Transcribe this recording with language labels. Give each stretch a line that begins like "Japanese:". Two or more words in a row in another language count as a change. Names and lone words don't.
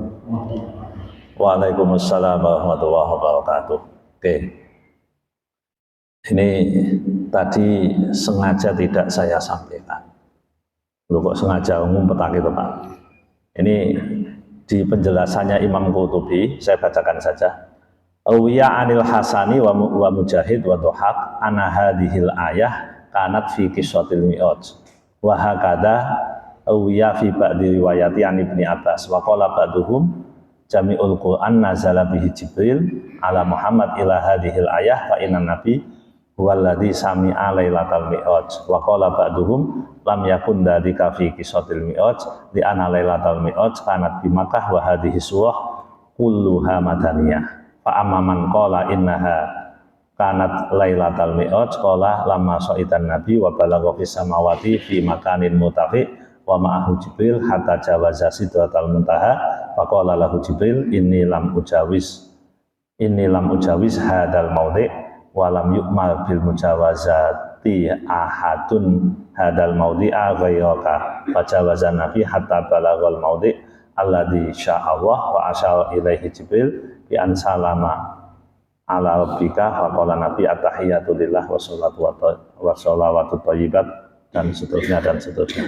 Arabic: وعليكم السلام ورحمة الله وبركاته.
Indonesian: Oke. Ini tadi sengaja tidak saya sampaikan. Lu kok sengaja ngumpet gitu Pak. Ini di penjelasannya Imam Qurtubi, saya bacakan saja.
Arabic: روي عن الحسن ومجاهد والضحاك أن هذه الآية كانت في قصة المعراج. وهكذا روي في بعض الروايات عن ابن عباس وقال بعضهم جميع القرآن نزل به جبريل على محمد إلا هذه الآية فإن النبي هو الذي سمع ليلة المعراج وقال بعضهم لم يكن ذلك في قصة المعراج لأن ليلة المعراج كانت بمكة وهذه السورة كلها مدنية فأما من قال إنها كانت ليلة المعراج قال لما صعد النبي وبلغ في السماوات في مكان مرتفع ومعه جبريل حتى جاوز سدرة المنتهى فقال له جبريل إني لم أجاوز هذا الموضع ولم يؤمر بالمجاوزة أحد هذا الموضع غيرك فجاوز النبي حتى بلغ الموضع الذي شاء الله وأشار إليه جبريل بأن سلم على ربك فقال النبي التحيات لله والصلوات الطيبات
Indonesian: dan seterusnya dan seterusnya.